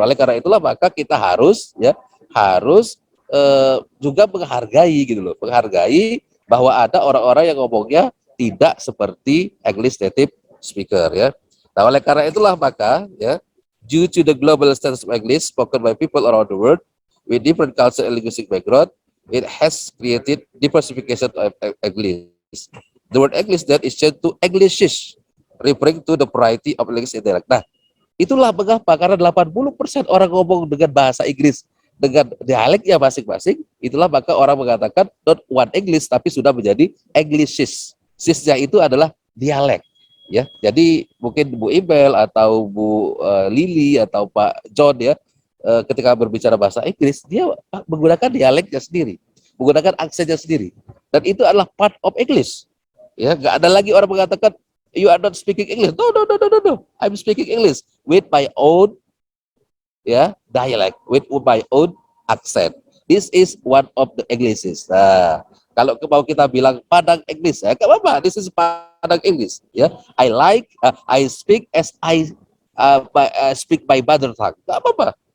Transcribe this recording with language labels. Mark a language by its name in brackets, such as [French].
[Indonesian] Oleh karena itulah maka kita harus juga menghargai gitu loh, menghargai bahwa ada orang-orang yang ngomongnya tidak seperti English native speaker ya. Nah, oleh karena itulah maka ya, [English] due to the global standards of English spoken by people around the world with different culture and linguistic background, it has created diversification of English. The word English that is changed to Englishish, referring to the variety of English dialect. [Indonesian] Nah, itulah mengapa karena 80% orang ngomong dengan bahasa Inggris dengan dialeknya masing-masing, itulah maka orang mengatakan [English] not one English [Indonesian] tapi sudah menjadi Englishes. Sisnya itu adalah dialek. Ya, jadi mungkin Bu Ibel atau Bu Lili atau Pak John ya, ketika berbicara bahasa Inggris dia menggunakan dialeknya sendiri, menggunakan aksennya sendiri, dan itu adalah [English] part of English. [Indonesian] Ya, nggak ada lagi orang mengatakan [English] you are not speaking English. No, no, no, no, no, no. I'm speaking English with my own ya dialect, with my own accent. This is one of the Englishes. [Indonesian] Nah, kalau mau kita bilang Padang English, ya nggak apa-apa. [English] This is Padang English. Ya, I speak as I speak my mother tongue. [Indonesian] Nggak apa-apa.